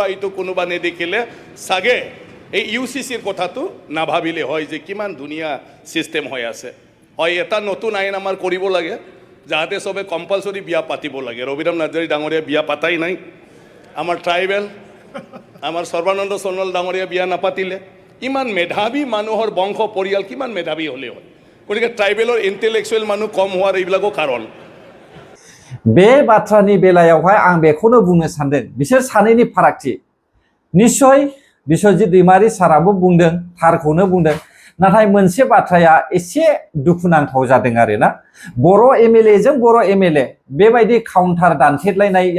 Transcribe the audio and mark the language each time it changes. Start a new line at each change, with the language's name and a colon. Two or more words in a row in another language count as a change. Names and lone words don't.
Assamese: এইটো কোনোবা নেদেখিলে চাগে এই UCCৰ কথাটো নাভাবিলে হয় যে কিমান ধুনীয়া ছিষ্টেম হৈ আছে হয় এটা নতুন আইন আমাৰ কৰিব লাগে যাতে সবে কম্পালসৰি বিয়া পাতিব লাগে ৰবিৰাম নাৰ্জাৰী ডাঙৰীয়া বিয়া পাতাই নাই আমাৰ ট্ৰাইবেল আমাৰ সৰ্বানন্দ সোণোৱাল ডাঙৰীয়া বিয়া নাপাতিলে ইমান মেধাৱী মানুহৰ বংশ পৰিয়াল কিমান মেধাৱী হ'লে হয় গতিকে ট্ৰাইবেলৰ ইণ্টেলেকচুৱেল মানুহ কম হোৱাৰ এইবিলাকো কাৰণ
Bodo: बे बाथ्रानि बेलायावहाय आं बेखौनो बुंनो सानदों बिसोर सानैनि फारागथि निश्चय बिश्वजित दैमारी साराबो बुंदों थारखौनो बुंदों नाथाय मोनसे बाथ्राया एसे दुखुनांथाव जादों आरोना बर' MLA जों बर' MLA बेबायदि काउन्टार दानथेलायनाया